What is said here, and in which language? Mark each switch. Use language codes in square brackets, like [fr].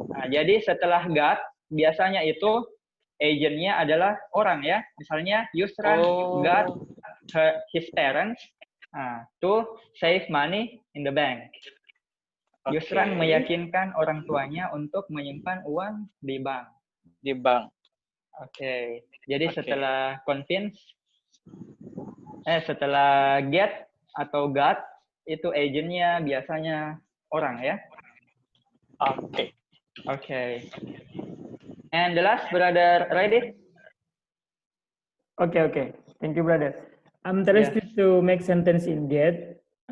[id] Jadi setelah God, biasanya itu agentnya adalah orang ya. Misalnya [en] Yusran got his parents to save money in the bank. [id] Yusran meyakinkan orang tuanya untuk menyimpan uang di bank. Oke. Jadi setelah convince, setelah get atau got, itu agentnya biasanya orang ya. [en] Okay. And the last, brother, ready? Okay. Thank you, brother. I'm interested to make sentence in get.